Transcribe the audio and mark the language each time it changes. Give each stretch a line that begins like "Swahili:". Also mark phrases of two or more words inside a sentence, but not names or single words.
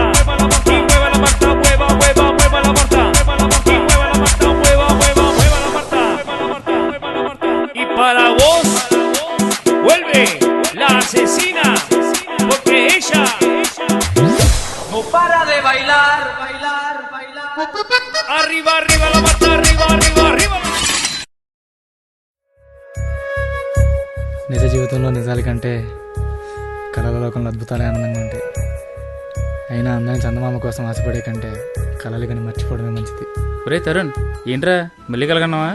Spanish: Y mueva la Marta, mueva la Marta. Y mueva la Marta, mueva la Marta. Y para vos, vuelve la asesina, porque ella no para de bailar. Arriba la Marta, arriba.
Telugu: నిజ జీవితంలో నిజాల కంటే కళల లోకంలో అద్భుతాలే ఆనందంగా ఉంటాయి. అయినా అందమైన చందమామ కోసం ఆశపడే కంటే కళలు కానీ మర్చిపోవడమే మంచిది. ఒరే తరుణ్, ఏంట్రా మళ్ళీ కలగన్నావా?